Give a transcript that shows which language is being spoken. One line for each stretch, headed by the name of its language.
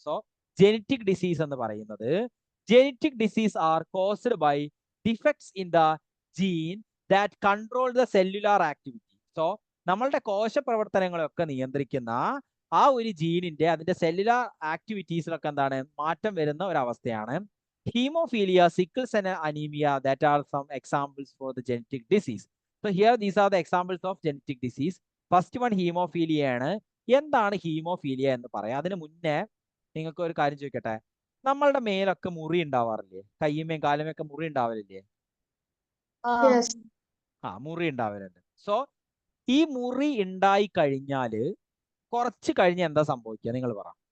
English: so genetic disease
Malayalam: എന്ന് പറയുന്നത്,
English: Genetic disease are caused by defects in the gene that control the cellular activity.
Malayalam: So നമ്മളുടെ കോശപ്രവർത്തനങ്ങളൊക്കെ നിയന്ത്രിക്കുന്ന ആ ഒരു ജീനിന്റെ അതിന്റെ സെല്ലുലാർ ആക്ടിവിറ്റീസിലൊക്കെ എന്താണ് മാറ്റം വരുന്ന ഒരു അവസ്ഥയാണ് haemophilia, sickle cell anaemia.
English: That are some examples for the genetic disease. So here these are the examples of genetic disease.
Malayalam: First one ഹീമോഫീലിയയാണ്. എന്താണ് ഹീമോഫീലിയ എന്ന് പറയാം. അതിന് മുന്നേ നിങ്ങൾക്ക് ഒരു കാര്യം ചോദിക്കട്ടെ. നമ്മളുടെ മേലൊക്കെ മുറി ഉണ്ടാവാറില്ലേ? കയ്യുമേയും കാലുമൊക്കെ മുറി ഉണ്ടാവലില്ലേ?
English: Yes.
Malayalam: മുറി ഉണ്ടാവലുണ്ട്. സോ ഈ മുറി ഉണ്ടായി കഴിഞ്ഞാല് കുറച്ച് കഴിഞ്ഞ് എന്താ സംഭവിക്കുക നിങ്ങൾ പറ.